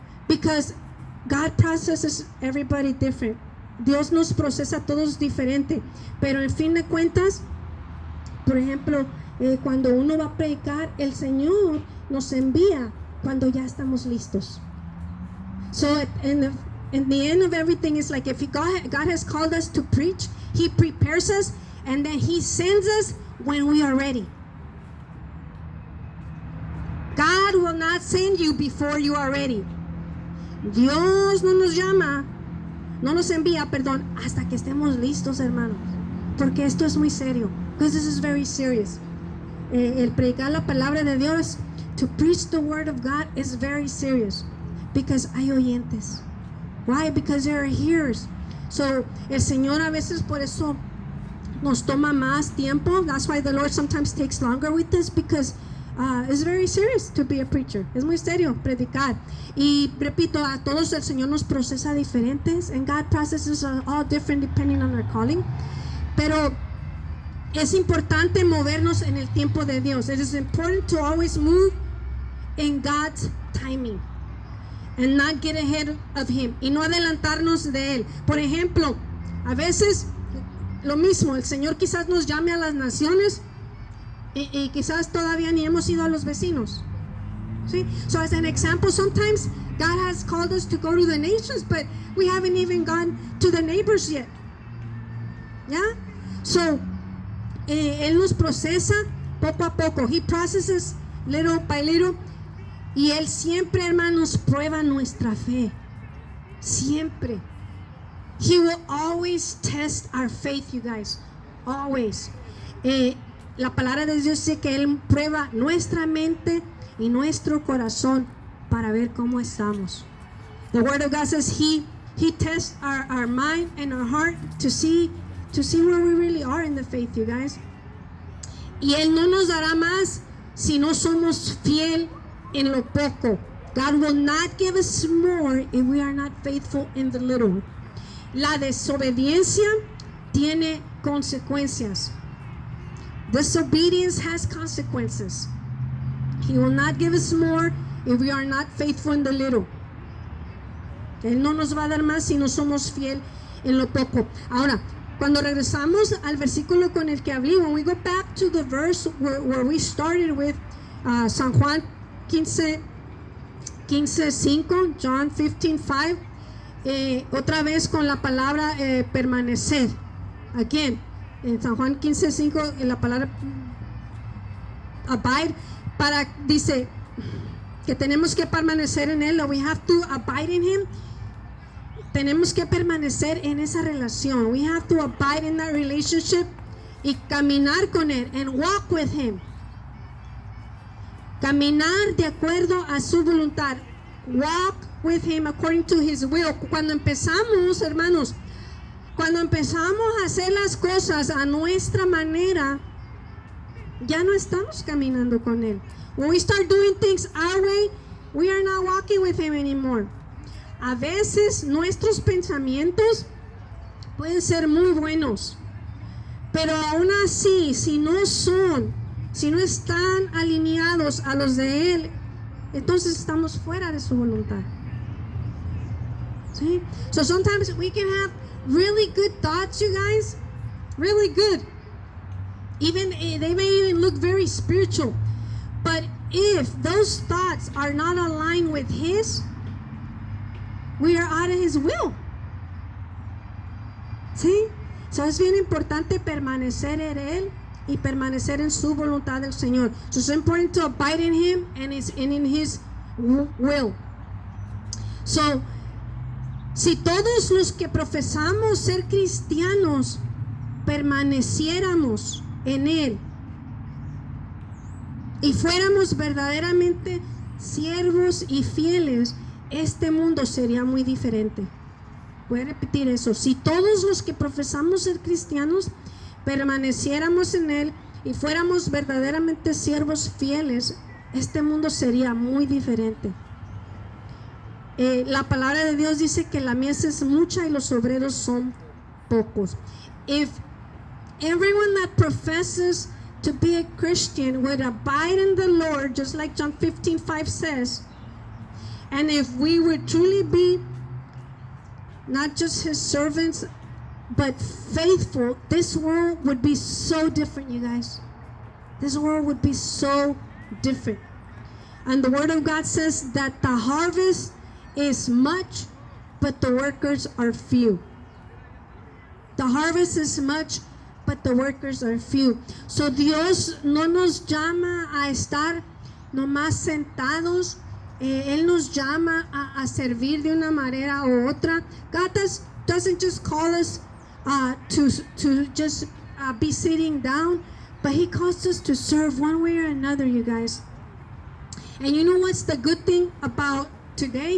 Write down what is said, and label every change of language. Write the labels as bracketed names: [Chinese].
[English] Because God processes everybody different. [Spanish] Dios nos procesa a todos diferente, pero en fin de cuentas, por ejemplo, cuando uno va a predicar, el Señor nos envía cuando ya estamos listos. [English] So in the end of everything, is like if God has called us to preach, He prepares us, and then He sends us when we are ready. God will not send you before you are ready. [Spanish] Dios no nos llama, no nos envía, perdón, hasta que estemos listos, hermanos. Porque esto es muy serio. [English] Because this is very serious. [Spanish] El predicar la palabra de Dios, [English] to preach the word of God, is very serious. Because [Spanish] hay oyentes. [English] Why? Because there are hearers. [Spanish] So, el Señor a veces por eso nos toma más tiempo. [English] That's why the Lord sometimes takes longer with us, because it's very serious to be a preacher. [Spanish] Es muy serio predicar. Y repito, a todos el Señor nos procesa diferentes, [English] and God processes are all different depending on our calling. [Spanish] Pero es importante movernos en el tiempo de Dios. [English] It is important to always move in God's timing and not get ahead of Him, [Spanish] y no adelantarnos de Él. Por ejemplo, a veces lo mismo, el Señor quizás nos llame a las naciones y quizás todavía ni hemos ido a los vecinos. ¿Sí? [English] So as an example, sometimes God has called us to go to the nations, but we haven't even gone to the neighbors yet. [Spanish] ¿Ya? So, Él nos procesa poco a poco. [English] He processes little by little. [Spanish] Y Él siempre, hermanos, prueba nuestra fe. Siempre. [English] He will always test our faith, you guys. Always. [Spanish] La palabra de Dios dice que Él prueba nuestra mente y nuestro corazón para ver cómo estamos. [English] The Word of God says He tests our mind and our heart to see where we really are in the faith, you guys. [Spanish] Y Él no nos dará más si no somos fiel en lo poco. [English] God will not give us more if we are not faithful in the little. [Spanish] La desobediencia tiene consecuencias. [English] Disobedience has consequences. He will not give us more if we are not faithful in the little. [Spanish] Él no nos va a dar más si no somos fiel en lo poco. Ahora, cuando regresamos al versículo con el que hablé, [English] when we go back to the verse where we started with, [Spanish] San Juan 15:5, John 15:5, otra vez con la palabra permanecer. Again, en San Juan 15:5, la palabra abide, dice que tenemos que permanecer en Él, [English] we have to abide in Him. [Spanish] Tenemos que permanecer en esa relación. [English] We have to abide in that relationship [Spanish] y caminar con Él, [English] and walk with Him. [Spanish] Caminar de acuerdo a su voluntad. [English] Walk with Him according to His will. [Spanish] Cuando empezamos, hermanos, cuando empezamos a hacer las cosas a nuestra manera, ya no estamos caminando con Él. [English] When we start doing things our way, we are not walking with Him anymore. [Spanish] A veces nuestros pensamientos pueden ser muy buenos, pero aún así, si no están alineados a los de Él, entonces estamos fuera de su voluntad. ¿Sí? [English] So sometimes we can have really good thoughts, you guys, really good. Even they may even look very spiritual, but if those thoughts are not aligned with His, we are out of His will. [Spanish] ¿Sí? So es bien importante permanecer en Él y permanecer en su voluntad del Señor. [English] So it's important to abide in Him and in His will. [Spanish] So, si todos los que profesamos ser cristianos permaneciéramos en Él y fuéramos verdaderamente siervos y fieles, este mundo sería muy diferente. Voy a repetir eso. Si todos los que profesamos ser cristianos permaneciéramos en Él y fuéramos verdaderamente siervos fieles, este mundo sería muy diferente. La palabra de Dios dice que la mies es mucha y los obreros son pocos. [English] If everyone that professes to be a Christian would abide in the Lord, just like John 15:5 says, and if we would truly be not just His servants, but faithful, this world would be so different, you guys. This world would be so different. And the Word of God says that the harvest is much, but the workers are few. The harvest is much, but the workers are few. [Spanish] So Dios no nos llama a estar nomás sentados. Él nos llama a servir de una manera u otra. [English] God doesn't just call us to just be sitting down, but He calls us to serve one way or another, you guys. And you know what's the good thing about today?